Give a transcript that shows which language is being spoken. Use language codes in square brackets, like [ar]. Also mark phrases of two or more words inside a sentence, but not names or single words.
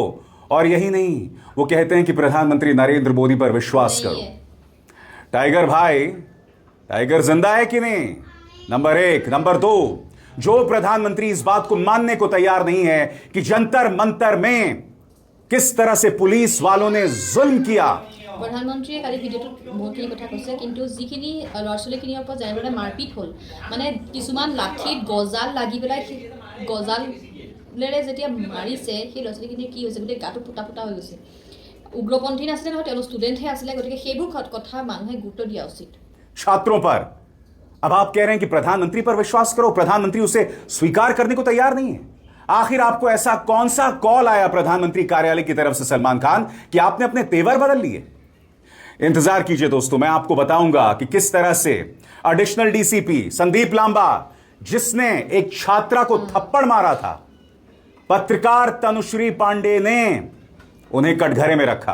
[hi] और यही नहीं, वो कहते हैं कि प्रधानमंत्री नरेंद्र मोदी पर विश्वास करो। टाइगर भाई, टाइगर जिंदा है कि नहीं? नंबर 1। नंबर 2, जो प्रधानमंत्री इस बात को मानने को तैयार नहीं है कि जंतर मंतर में किस तरह से पुलिस वालों ने जुल्म किया। [as] प्रधानमंत्रीয়ে কালি ভিডিঅ'টোত বহুতখিনি কথা কৈছে, কিন্তু যিখিনি ল'ৰা ছোৱালীখিনিৰ ওপৰত জানিবলৈ মাৰপিট হ'ল, মানে কিছুমান লাঠিত গজাল লাগি পেলাই গজালেৰে যেতিয়া মাৰিছে, সেই ল'ৰা ছোৱালীখিনিৰ কি হৈছে, গোটেই গাটো ফুটা ফুটা হৈ গৈছে। উগ্ৰপন্থী নাছিলে নহয়, তেওঁলোক ষ্টুডেণ্টহে আছিলে। গতিকে সেইবোৰ কথা মানুহে গুৰুত্ব দিয়া উচিত। [hi] छात्रों पर अब आप कह रहे हैं कि प्रधानमंत्री पर विश्वास करो, प्रधानमंत्री उसे स्वीकार करने को तैयार नहीं है। आखिर आपको ऐसा कौन सा कॉल आया प्रधानमंत्री कार्यालय की तरफ से सलमान खान कि आपने अपने तेवर बदल लिए? इंतजार कीजिए दोस्तों, मैं आपको बताऊंगा कि किस तरह से एडिशनल डीसीपी संदीप लांबा, जिसने एक छात्रा को थप्पड़ मारा था, पत्रकार तनुश्री पांडे ने उन्हें कटघरे में रखा।